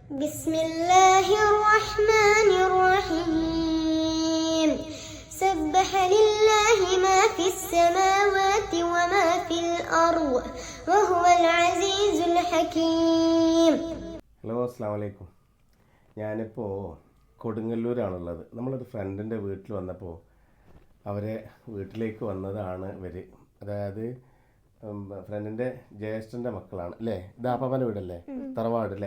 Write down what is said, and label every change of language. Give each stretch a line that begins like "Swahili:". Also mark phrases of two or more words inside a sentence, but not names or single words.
Arabic: بسم الله الرحمن الرحيم سبح لله ما في السماوات وما في الأرض وهو العزيز الحكيم.
Malayalam: ഹലോ
Arabic: السلام عليكم.
Malayalam: ഞാനിപ്പോൾ കൊടുങ്ങല്ലൂരാണുള്ളത്. നമ്മളൊരു ഫ്രണ്ടിൻ്റെ വീട്ടിൽ വന്നപ്പോൾ അവരെ വീട്ടിലേക്ക് വന്നതാണ് ഇവർ. അതായത് ഫ്രണ്ടിൻ്റെ ജ്യേഷ്ഠൻ്റെ മക്കളാണ് അല്ലേ? ദാപ്പാപ്പൻ്റെ വീടല്ലേ, തറവാട് അല്ലേ?